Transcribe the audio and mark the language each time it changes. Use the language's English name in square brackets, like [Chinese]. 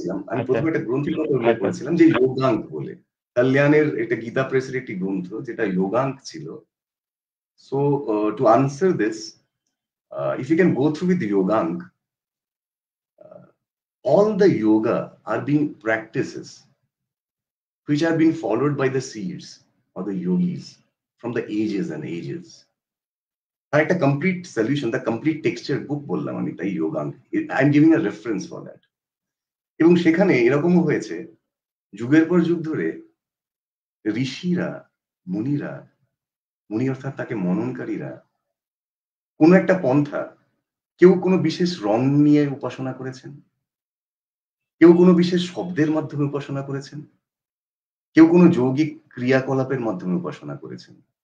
[Bangla] আমি প্রথমে একটা গ্রন্থের কথা উল্লেখ করেছিলাম যে যোগাঙ্ক বলে, কল্যাণের একটা গীতা প্রেসের একটি গ্রন্থ যেটা যোগাঙ্ক ছিল। [English] So to answer this, if you can go through with yogank, all the yoga are being practices which are being followed by the seers or the yogis from the ages and ages. [Bangla] তার একটা [English] complete solution, the complete texture book [Bangla] বললাম আমি, তাই যোগাঙ্গ, [English] I am giving a reference for that. [Bangla] এবং সেখানে এরকমও হয়েছে যুগের পর যুগ ধরে ঋষিরা, মুনিরা, মুনি অর্থাৎ তাকে মননকারীরা কোনো একটা পন্থা, কেউ কোনো বিশেষ রং নিয়ে উপাসনা করেছেন, কেউ কোনো বিশেষ শব্দের মাধ্যমে উপাসনা করেছেন, কেউ কোনো যৌগিক ক্রিয়াকলাপের মাধ্যমে উপাসনা করেছেন।